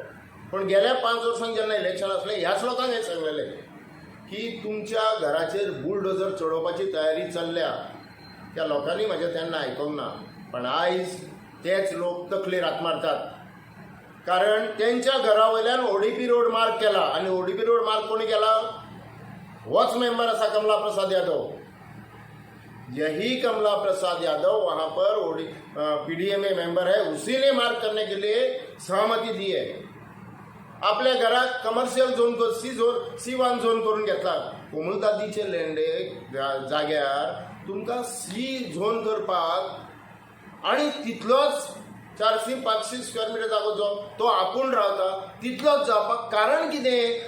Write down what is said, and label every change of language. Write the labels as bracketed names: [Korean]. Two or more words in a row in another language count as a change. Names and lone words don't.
[Konkani] पण गेल्या 5 वर्सांक जेन्ना इलेक्शन आसलें ह्याच लोकांक हें सांगलेलें की तुमच्या घराचेर बुलडोजर चडोवपाची तयारी चल्ल्या। त्या लोकांनी म्हाजें तेन्ना आयकूंक ना, पण आयज तेच लोक तकलेर हात मारतात। कारण तेंच्या घरा वयल्यान ODP [English] road mark [Konkani] केला, आणि ODP [English] road mark [Konkani] कोणी केला? होच मेंबर आसा कमला प्रसाद यादव। [Hindi] यही कमला प्रसाद यादव वहां पर PDMA मेंबर है, उसी ने मार्क करने के लिए सहमति दी है। [Konkani] आपल्या घरात [English] commercial zone [Konkani] C1 झोन करून घेतला। कोमुलदादीचे लेंडे जाग्यार तुमकां C झोन करपाक आणि तितलोच 400-500 [English] square metre [Konkani] जागो जो तो आपूण रावता तितलोच जावपाक कारण कितें?